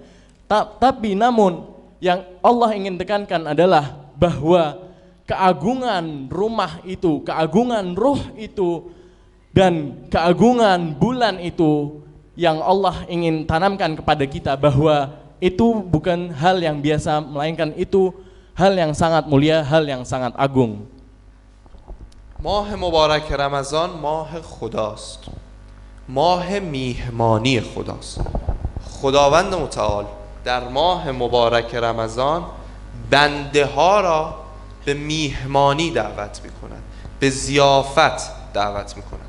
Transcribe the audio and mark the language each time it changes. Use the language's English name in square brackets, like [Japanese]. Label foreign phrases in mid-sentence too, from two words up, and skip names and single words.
[Indonesian] Tapi namun yang Allah ingin tekankan adalah bahwa keagungan rumah itu, keagungan ruh itu, dan keagungan bulan itu yang Allah ingin tanamkan kepada kita, bahwa itu bukan hal yang biasa, melainkan itu hal yang sangat mulia, hal yang sangat agung. [Persian] ماه مبارک رمضان ماه خداست، ماه میهمانی خداست. خداوند متعال در ماه مبارک رمضان بنده ها را به میهمانی دعوت میکنند، به ضیافت دعوت میکنند.